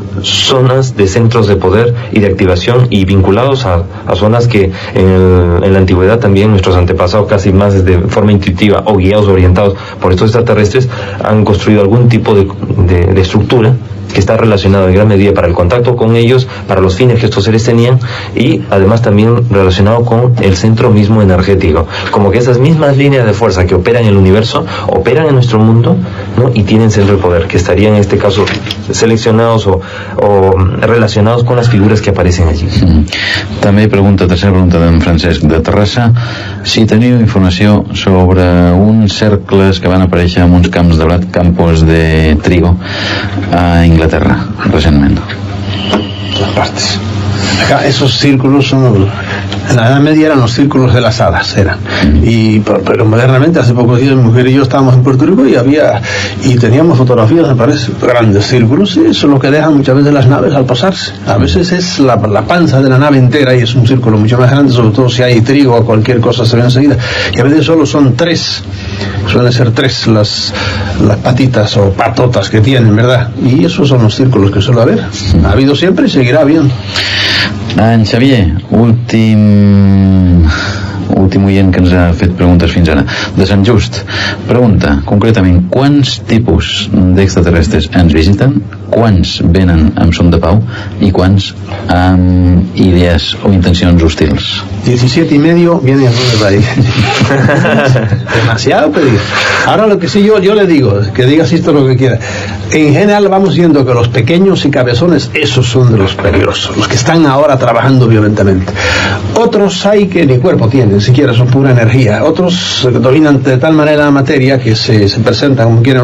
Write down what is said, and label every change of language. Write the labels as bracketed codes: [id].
[es] zonas de centros de poder y de activación, y vinculados a zonas que en la antigüedad también nuestros antepasados, casi más de forma intuitiva o guiados, orientados por estos extraterrestres, han construido algún tipo de estructura que está relacionado en gran medida para el contacto con ellos, para los fines que estos seres tenían, y además también relacionado con el centro mismo energético, como que esas mismas líneas de fuerza que operan en el universo operan en nuestro mundo, ¿no? Y tienen centro de poder, que estarían en este caso seleccionados o relacionados con las figuras que aparecen allí. [ca] També tercera pregunta d'en Francesc de Terrassa, si teniu informació sobre uns cercles que van aparèixer en uns camps de blat, [es] campos de trigo, [ca] a Inglaterra, recentment. [es] Todas partes. Acá esos círculos son, en la Edad Media eran los círculos de las hadas, pero modernamente, hace pocos días mi mujer y yo estábamos en Puerto Rico y teníamos fotografías, me parece, grandes círculos, y eso es lo que dejan muchas veces las naves al pasarse. A veces es la panza de la nave entera y es un círculo mucho más grande, sobre todo si hay trigo o cualquier cosa se ve enseguida, y a veces solo son tres, suelen ser tres las patitas o patotas que tienen, ¿verdad? Y esos son los círculos que suele haber. Ha habido siempre y seguirá habiendo. [ca] En Xavier, últim oient que ens ha fet preguntes fins ara, de Sant Just, pregunta concretament quants tipus d'extraterrestres ens visiten, quants venen amb son de pau i quants amb idees o intencions hostils. [es] 17 y medio viene a de ahí. Demasiado pedir. Ahora lo que sí yo le digo, que digas esto lo que quiera. En general vamos viendo que los pequeños y cabezones, esos son de los peligrosos, los que están ahora trabajando violentamente. Otros hay que ni cuerpo tienen, siquiera son pura energía. Otros dominan de tal manera la materia que se presentan como quieren.